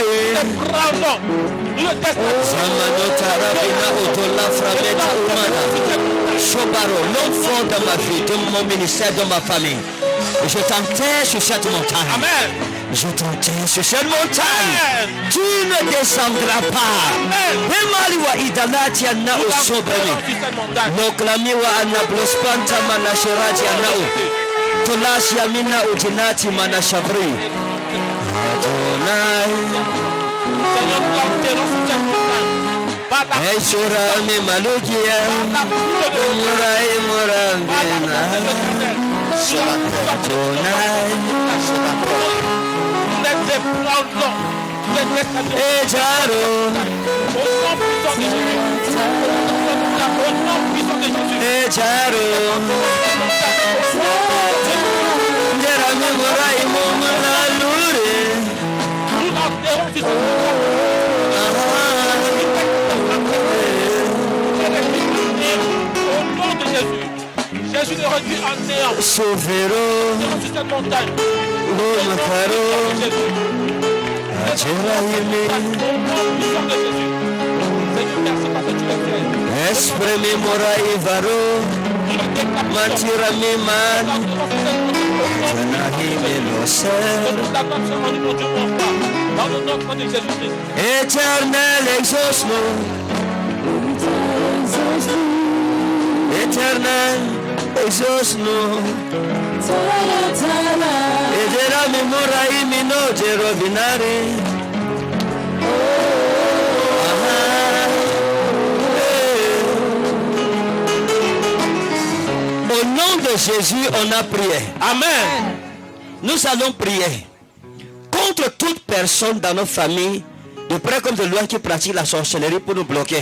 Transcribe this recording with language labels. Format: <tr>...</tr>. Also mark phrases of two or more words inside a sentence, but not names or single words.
<fr>Nous le prenons, nous le décapitons. Samanota Rabina Otola Frameta Umana, Shobaro, l'homme fort dans ma vie, dans mon ministère, dans ma famille. Je t'enterre sur cette montagne. Amen. Je t'enterre sur cette montagne. Amen. Tu ne descendras pas. Emaliwa idanati ana usobrani. Noklamiwa ana blospanta manasherati anao. Tolasi amina utinati manashabri. Adonai. Seigneur, nous l'enterrons sur cette montagne. Par la Esurami malukia. Murai murambina. Adonai. Nous les ébranlons. Nous les détruisons. Ejaro. Au nom puissant de Jésus. Au nom puissant de Jésus. Ejaro. Jerami murai mumalalure. Nous l'enterrons sur cette montagne. Au nom de Jésus. Jésus le réduit en néant. Sovero. Sur cette montagne. Omakaro. Jésus. Ajeraime. Au nom puissant de Jésus. Seigneur, merci parce que tu l'as fait. Espremi morai varo. Matirami man. Janahime loser. Dans le nom de Jésus-Christ. Éternel exauce-nous. Éternel exauce-nous. Ederami morai mino jerobinari. Au nom de Jésus, on a prié. Amen. Nous allons prier contre toute personne dans notre famille, de près comme de loin, qui pratique la sorcellerie pour nous bloquer.</fr>